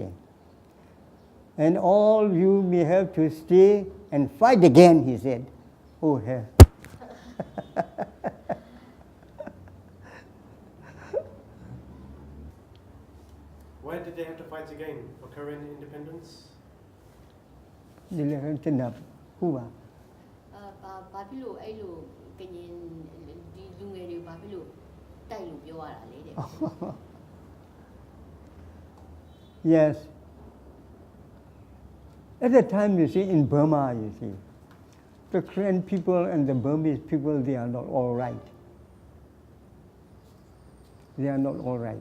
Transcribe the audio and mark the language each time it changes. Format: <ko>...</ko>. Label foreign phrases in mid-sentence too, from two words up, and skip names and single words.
<en>And all you may have to stay and fight again, he said. Oh, yeah. Why did they have to fight again? For Korean independence?</en> <my>ဒီလည်းတင်တာဟုတ်ပါ ဘာဖြစ်လို့အဲ့လိုကရင်ဒီလူငယ်တွေဘာဖြစ်လို့တိုက်လို့ပြောရတာလဲတဲ့</my> <en>Yes. At the time, you see, in Burma, you see, the Korean people and the Burmese people, they are not all right. They are not all right.</en>